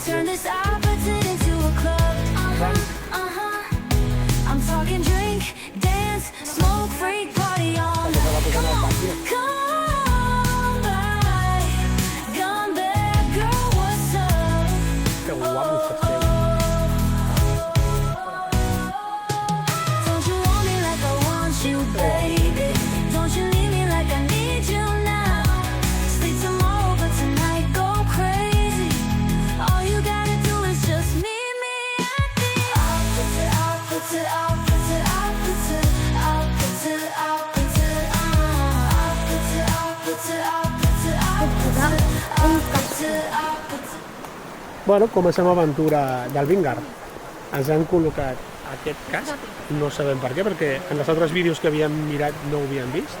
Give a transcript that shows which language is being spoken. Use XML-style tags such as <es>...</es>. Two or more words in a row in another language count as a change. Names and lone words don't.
<en>Turn this opposite into a club. I'm talking drink, dance, smoke, freak, party all night. Come back, girl, what's up?</en> <ca>Que guapos que estem.</ca> <en>Don't you want me like I want you, baby? Don't you need me like I need you now? Sleep tomorrow, but tonight go crazy. All you gotta do is just meet me at the</en> <ca>Bueno, comencem l'aventura del Vingar. Ens han col·locat aquest casc, no sabem per què, perquè en els altres vídeos que havíem mirat no ho havíem vist.</ca>